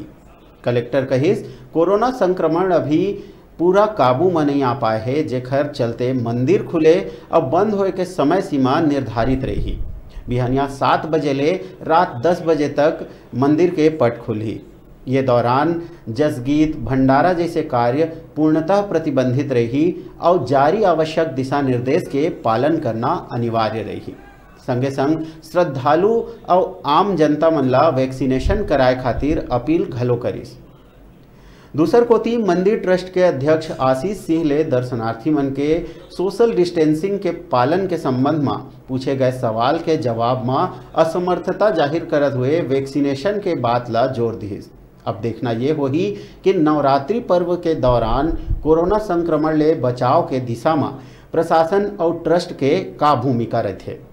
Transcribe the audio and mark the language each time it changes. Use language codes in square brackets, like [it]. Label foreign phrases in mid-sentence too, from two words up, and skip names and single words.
[hne] कलेक्टर कहिस कोरोना संक्रमण अभी पूरा काबू में नहीं आ पाए है, जेखर चलते मंदिर खुले और बंद होए के समय सीमा निर्धारित रही। बिहानिया 7 बजे ले रात 10 बजे तक मंदिर के पट खुली। ये दौरान जसगीत भंडारा जैसे कार्य पूर्णतः प्रतिबंधित रही और जारी आवश्यक दिशा निर्देश के पालन करना अनिवार्य रही। संगे संग श्रद्धालु और आम जनता मन ला वैक्सीनेशन कराए खातिर अपील घलो करिस। दूसर कोती मंदिर ट्रस्ट के अध्यक्ष आशीष सिंह ले दर्शनार्थी मन के सोशल डिस्टेंसिंग के पालन के संबंध में पूछे गए सवाल के जवाब में असमर्थता जाहिर करते हुए वैक्सीनेशन के बात ला जोर दिस। अब देखना ये होगी कि नवरात्रि पर्व के दौरान कोरोना संक्रमण ले बचाव के दिशा में प्रशासन और ट्रस्ट के का भूमिका रहते।